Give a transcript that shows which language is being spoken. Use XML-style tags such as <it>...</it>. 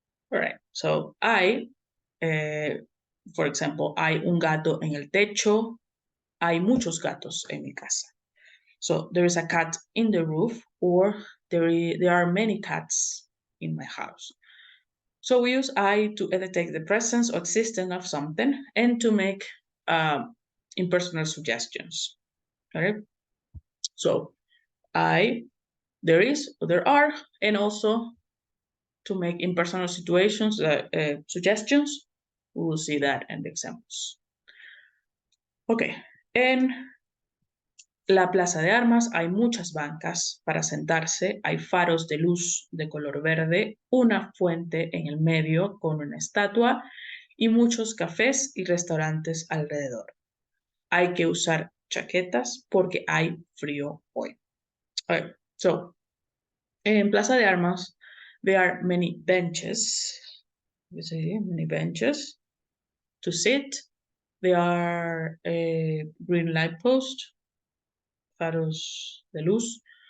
<en>All right, so I, for example,</en> <es>hay un gato en el techo, hay muchos gatos en mi casa.</es> <en>So there is a cat in the roof, or there are many cats in my house. So we use I to indicate the presence or existence of something and to make impersonal suggestions. Okay, so there is, or there are, and also to make impersonal situations, suggestions. We will see that in the examples.</en> <es>Okay, en la plaza de armas hay muchas bancas para sentarse, hay faros de luz de color verde, una fuente en el medio con una estatua y muchos cafés y restaurantes alrededor. Hay que usar chaquetas porque hay frío hoy.</es> <en>Okay, so in Plaza de Armas, there are many benches. You see, many benches to sit. There are a green light post,</en> <es>faros de luz.</es>